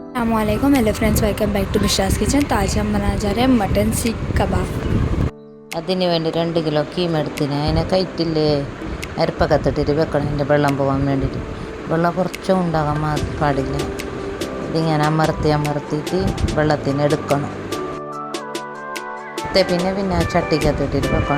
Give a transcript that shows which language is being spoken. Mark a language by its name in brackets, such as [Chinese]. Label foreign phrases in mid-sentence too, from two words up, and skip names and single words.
[Hindi] अस्सलामुअलैकुम [English] hello friends, welcome back to Bishas Kitchen. [Hindi] तो आज हम बनाने जा रहे हैं मटन सीख कबाब। [Malayalam] അതിന് വേണ്ടി 2 കിലോ കീമ എടുത്തിന്. അതിനെ കയറ്റിൽ അരപ്പക്കത്തിട്ടിട്ട് വെക്കണം. അതിൻ്റെ വെള്ളം പോകാൻ വേണ്ടിയിട്ട്. വെള്ളം കുറച്ചും ഉണ്ടാകാൻ പാടില്ല. ഇതിങ്ങനെ അമർത്തിയിട്ട് വെള്ളത്തിന് എടുക്കണം. പിന്നെ ചട്ടിക്കകത്തിട്ടിട്ട് വെക്കണം.